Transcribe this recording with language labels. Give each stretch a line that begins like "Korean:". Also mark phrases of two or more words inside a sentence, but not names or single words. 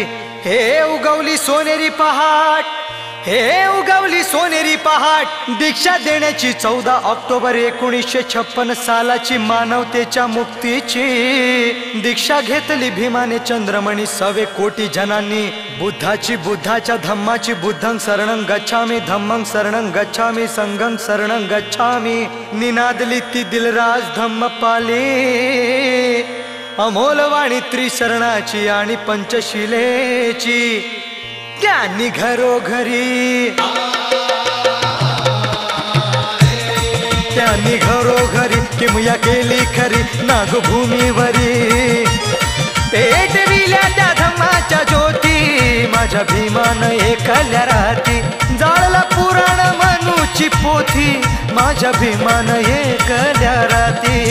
Marathi: हे उगवली सोनेरी पहाट हे उगवली सोनेरी पहाट दीक्षा देण्याची 14 ऑक्टोबर 1956 सालाची मानवतेच्या मुक्तीची दीक्षा घेतली भीमाने चंद्रमणी 100 कोटी जनांनी बुद्धाची बुद्धाच्या धम्माची
Pali: बुद्धं शरणं गच्छामि धम्मं शरणं गच्छामि संघं शरणं गच्छामि
Marathi: निनादली ती दिलराज धम्मपाली अमोलवाणी त्रिशरणाची आणि पंचशिलेची ज्ञानी घरोघरी त्यांनी घरोघरी किमया केली खरी नागभूमीवरी माझ्या भीमान एकल्या राती जाळला पुराण मनूची पोथी माझ्या भीमान एकल्या राती